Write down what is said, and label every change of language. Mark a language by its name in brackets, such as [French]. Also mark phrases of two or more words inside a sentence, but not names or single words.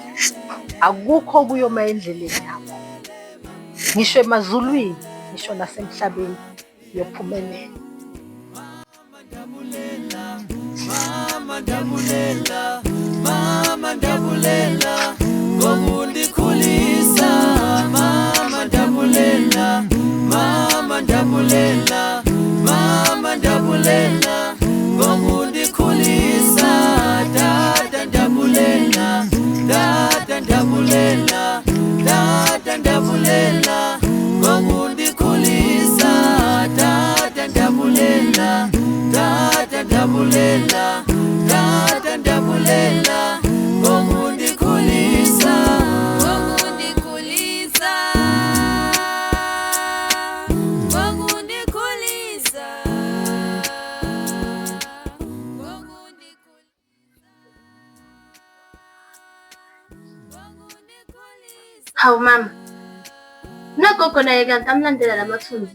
[Zulu] Akukho kuyoma endleleni yakho. Ngisho emazulwini, ngisho nasemhlabeni, uyophumelela. [Xhosa] Mama ndabulela, ngokundikhulisa. Mama ndabulela, mama ndabulela, mama ndabulela, ngokundikhulisa. Tata ndabulela, tata ndabulela, tata ndabulela, ngokundikhulisa. Tata ndabulela, tata ndabulela, tata ndabulela, ngokundikhulisa. Ngokundikhulisa, ngokundikhulisa, [Zulu] Hawu mama, nogogo naye kanti amlandela lamathunzi.